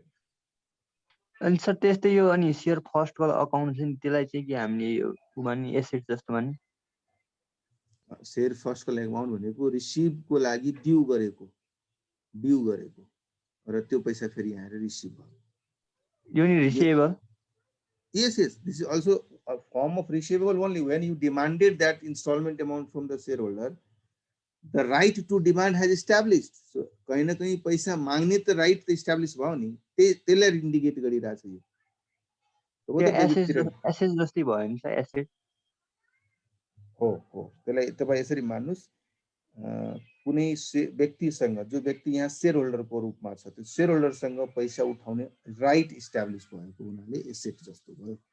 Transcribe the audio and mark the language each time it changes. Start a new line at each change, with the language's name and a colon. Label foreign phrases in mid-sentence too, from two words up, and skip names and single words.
Nepali: अनि सर त्यस्तै यो अनि
English: share first call account
Nepali: चाहिँ त्यसलाई चाहिँ के हामीले मान्ने एसेट जस्तो मान्ने?
English: share first call account
Nepali: भनेको रिसिभको लागि ड्यू गरेको र त्यो पैसा फेरि आएर रिसिभ भयो, यो नि रिसिभेबल।
English: Yes, this is also a form of receivable only when you demanded that installment amount from the shareholder. The right to demand has established.
Nepali: So
Hindi: कहीं न कहीं
Nepali: पैसा माग्ने त राइट त इस्टाब्लिश भयो नि, त्यसलाई इन्डिकेट गरिरहेछ यो। त्यो एसेट जस्तै भयो नि सर, एसेट हो। त्यसलाई तपाईँ यसरी मान्नुस्, कुनै व्यक्तिसँग, जो व्यक्ति यहाँ शेयर होल्डरको रूपमा छ, त्यो शेयर होल्डरसँग पैसा उठाउने राइट इस्टाब्लिश भएको हुनाले एसेट जस्तो भयो।